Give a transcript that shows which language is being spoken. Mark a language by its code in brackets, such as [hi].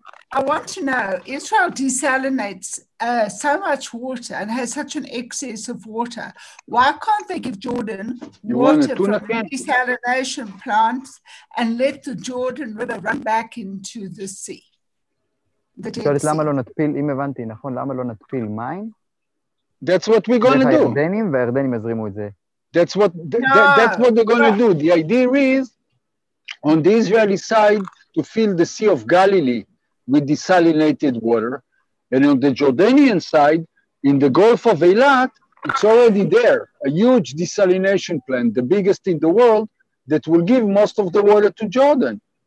[en] I want to know, Israel desalinates so much water and has such an excess of water. Why can't they give Jordan water from desalination plants and let the Jordan River run back into the sea? [he] שואלת למה לא נתפיל, אם הבנתי נכון, למה לא נתפיל מים? [en] That's what we're going to do. [he] והירדנים יזרימו את זה. [en] That's what they're going to do. The idea is on the Israeli side to fill the Sea of Galilee with desalinated water. And on the Jordanian side, in the Gulf of Eilat, it's already there, a huge desalination plant, the biggest in the world, that will give most of the water to Jordan.